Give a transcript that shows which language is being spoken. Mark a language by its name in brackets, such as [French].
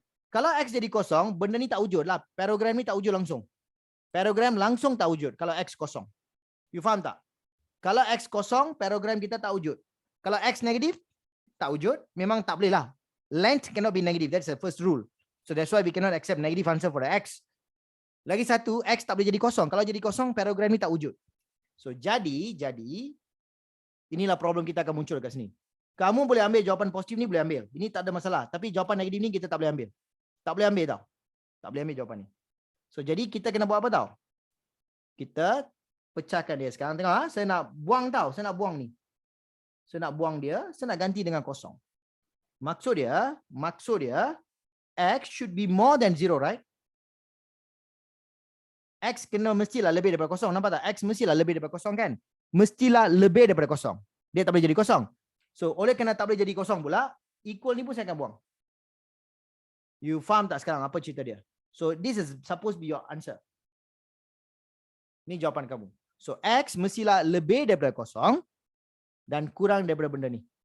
[Malay] Kalau X jadi kosong, benda ni tak wujud lah. Paragram ni tak wujud langsung. Paragram langsung tak wujud kalau X kosong. You faham tak? Kalau X kosong, paragram kita tak wujud. Kalau X negatif, tak wujud. Memang tak boleh lah. [English] Length cannot be negative. That's the first rule. So that's why we cannot accept negative answer for the X. [Malay] Lagi satu, X tak boleh jadi kosong. Kalau jadi kosong, paragram ni tak wujud. So jadi, inilah problem kita akan muncul kat sini. Kamu boleh ambil jawapan positif ni, boleh ambil. Ini tak ada masalah. Tapi jawapan negatif ni kita tak boleh ambil. Tak boleh ambil tau. Tak boleh ambil jawapan ni. So jadi kita kena buat apa tau? Kita pecahkan dia. Sekarang tengok, saya nak buang tau. Saya nak buang ni. Saya nak buang dia. Saya nak ganti dengan kosong. [English] Maksud dia, X should be more than 0, right? [Malay] X kena mestilah lebih daripada kosong. Nampak tak? X mestilah lebih daripada kosong kan? Mestilah lebih daripada kosong. Dia tak boleh jadi kosong. So, oleh kerana tak boleh jadi kosong pula, equal ni pun saya akan buang. You faham tak sekarang apa cerita dia? [English] So, this is supposed to be your answer. [Malay] Ni jawapan kamu. So, X mestilah lebih daripada kosong dan kurang daripada benda ni.